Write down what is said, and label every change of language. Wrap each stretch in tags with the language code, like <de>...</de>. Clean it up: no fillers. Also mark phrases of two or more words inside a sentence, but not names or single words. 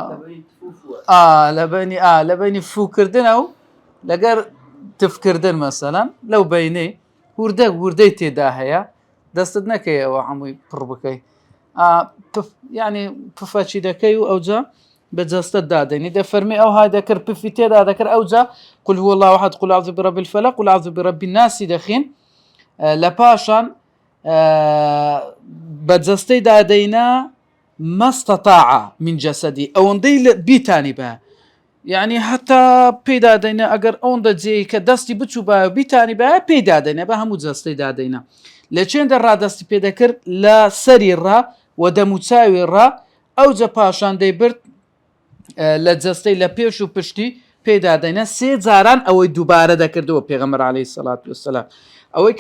<ckb>لە بینی فوکردنە و لەگەر تفکردن مەسەلەن لەو بینەی وردەی تێدا هەیە دەستت نەکەیەوە هەمووی پڕ بکەی یعنی پفەچی دەکەی و ئەوجا بە جەستت دادەنی دەفەرمی ئەو های دەکرد پفی تێدا دەکرد ئەوجا</ckb> <ar>قل هو الله أحد قل أعوذ برب الفلق قل أعوذ برب الناس</ar> <ckb>دەخین لە پاشان بە جەستەی دادەینە</ckb> <ar>ما استطاع من جسدی</ar> <ckb>ئەوەندەی بیتانی بە</ckb> <ar>يعني حتى</ar> <ckb>پێدا دەینە ئەگەر ئەوەندە جێی کە دەستی بچوو بیتانی بە پێدا دەینە بە هەموو جەستەی دادەینە لە چێندە ڕادەستی پێدەکرد لە سەری ڕا و دەموچاوی ڕا ئەوجە پاشان دەیبرد لە جەستەی لە پێش و پشتی پێدا دەینە 3 جاران ئەوەی دووبارە دەکردەوە پێغەمبەر</ckb> <ar>عەلەیهی سەڵات وەسەلام</ar> <ckb>ئەوەی کە</ckb>